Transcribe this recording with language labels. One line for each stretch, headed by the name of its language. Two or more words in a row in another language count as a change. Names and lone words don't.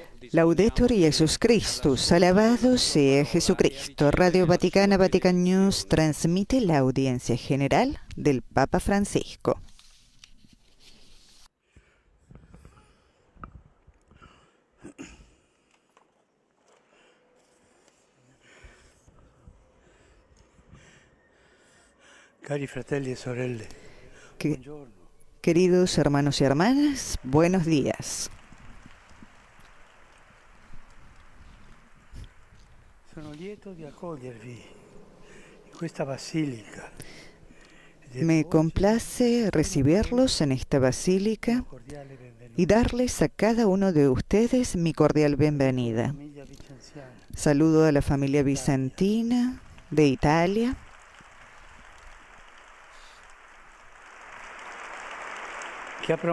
Latin: Laudetur Jesus Christus,
Spanish: alabado sea Jesucristo. Radio Vaticana, Vatican News transmite la audiencia general del Papa Francisco.
Italian: Cari fratelli e sorelle, buongiorno.
Spanish: Queridos hermanos y hermanas, buenos días.
Italian: Sono lieto di accogliervi in questa basilica.
Spanish: Me complace recibirlos en esta basílica y darles a cada uno de ustedes mi cordial bienvenida. Saludo a la familia bizantina de Italia, que